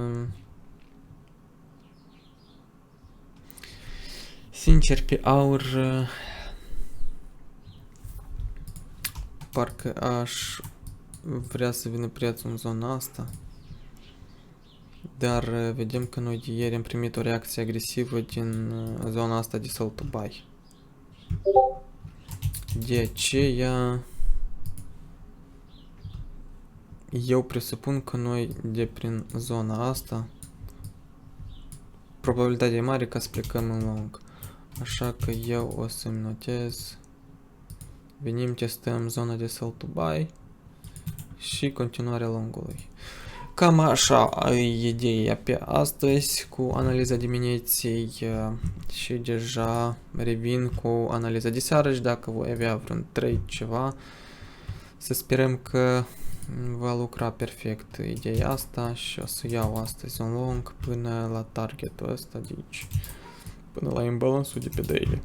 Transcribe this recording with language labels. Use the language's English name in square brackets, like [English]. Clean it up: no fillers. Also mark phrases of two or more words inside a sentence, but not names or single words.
[Romanian] Sincer, pe aur parcă aș vrea să vină prețul în zona asta. Dar vedem că noi de ieri am primit o reacție agresivă din zona asta de [English] sell to buy. [Romanian] De aceea eu presupun că noi de prin zona asta probabilitatea e mare ca să plecăm în long. Așa că eu o să-mi notez. Venim, testăm zona de [English] sell to buy [Romanian] și continuarea longului. Cam așa e ideea pe astăzi cu analiza dimineții și deja revin cu analiza de seară și dacă voi avea vreun trade ceva, să sperăm că va lucra perfect ideea asta și o să iau astăzi un long până la targetul ăsta de aici, până la imbalance-ul de pe daily.